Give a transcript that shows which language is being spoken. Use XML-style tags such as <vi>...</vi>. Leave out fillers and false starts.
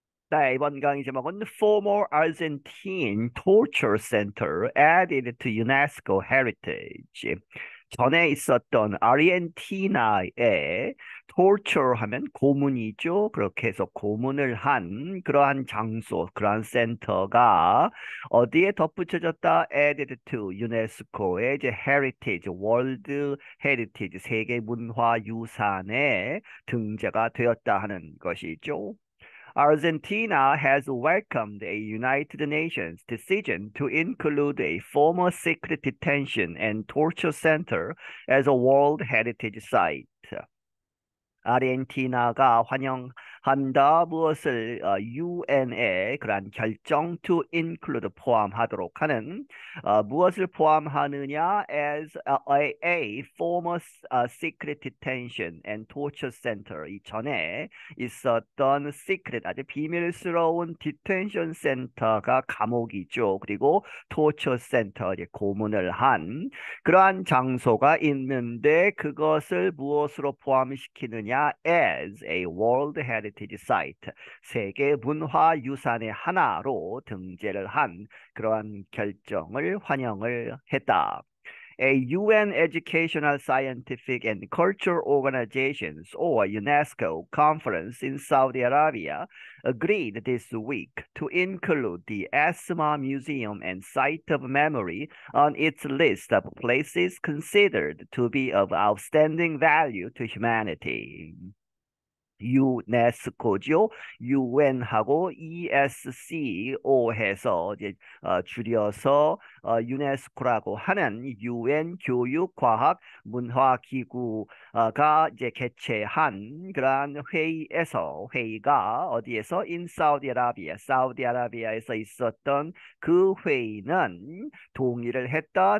<ko>네, 이번 강의 제목은</ko> <en>Former Argentine Torture Center Added to UNESCO Heritage.</en> <ko>전에 있었던 아르헨티나의 torture 하면 고문이죠. 그렇게 해서 고문을 한 그러한 장소, 그러한 센터가 어디에 덧붙여졌다?</ko> <en>Added to UNESCO의</en> <ko>이제 Heritage, World Heritage, 세계 문화 유산에 등재가 되었다 하는 것이죠.</ko> <en>Argentina has welcomed a United Nations decision to include a former secret detention and torture center as a World Heritage Site.</en> <ko>아르헨티나가 환영한다. 무엇을 UN의 그러한 결정 to include 포함하도록 하는 무엇을 포함하느냐</ko> <en>as a former secret detention and torture center</en> <ko>이전에 있었던 secret 아주 비밀스러운 detention center가 감옥이죠. 그리고 torture center 이제 고문을 한 그러한 장소가 있는데 그것을 무엇으로 포함시키느냐</ko> <en>as a World Heritage Site</en> <ko>세계 문화 유산의 하나로 등재를 한 그러한 결정을 환영을 했다.</ko> <en>A UN Educational, Scientific and Cultural Organizations or UNESCO conference in Saudi Arabia agreed this week to include the Asma Museum and Site of Memory on its list of places considered to be of outstanding value to humanity.</en> <ko>유네스코죠. UN하고 ESCO 해서 이제 줄여서 유네스코라고 하는 UN 교육, 과학, 문화 기구가 이제 개최한 그러한 회의가 어디에서 in 사우디아라비아에서 있었던 그 회의는 동의를 했다.</ko>